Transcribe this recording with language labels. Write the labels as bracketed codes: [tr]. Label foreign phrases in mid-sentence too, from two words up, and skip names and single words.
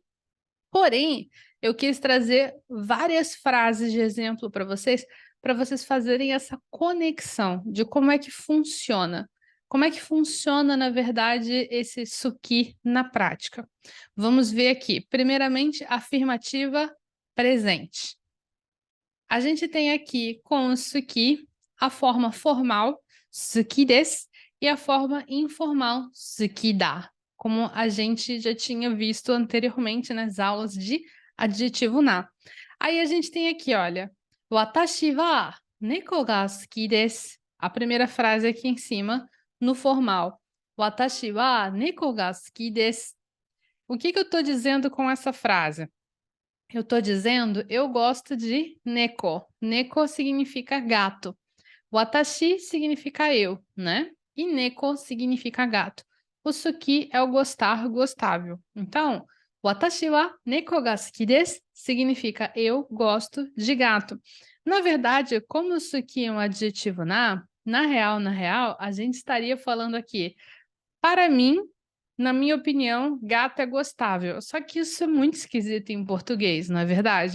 [pt] Porém, eu quis trazer várias frases de exemplo para vocês fazerem essa conexão de como é que funciona. Como é que funciona, na verdade, esse suki na prática? Vamos ver aqui. Primeiramente, afirmativa presente. A gente tem aqui com o suki a forma formal, [ja] 好きです, [pt] e a forma informal, [ja] 好きだ, [pt] como a gente já tinha visto anteriormente nas aulas de adjetivo na. Aí a gente tem aqui, olha, [ja] 私は猫が好きです. [pt] A primeira frase aqui em cima, no formal. [ja] 私は猫が好きです. [pt] O que eu estou dizendo com essa frase? Eu estou dizendo, eu gosto de neko. Neko significa gato. Watashi significa eu, né? E neko significa gato. O suki é o gostar, gostável. Então, [ja] 私は猫が好きです [pt] significa eu gosto de gato. Na verdade, como o suki é um adjetivo na real, a gente estaria falando aqui, para mim, na minha opinião, gato é gostável. Só que isso é muito esquisito em português, não é verdade?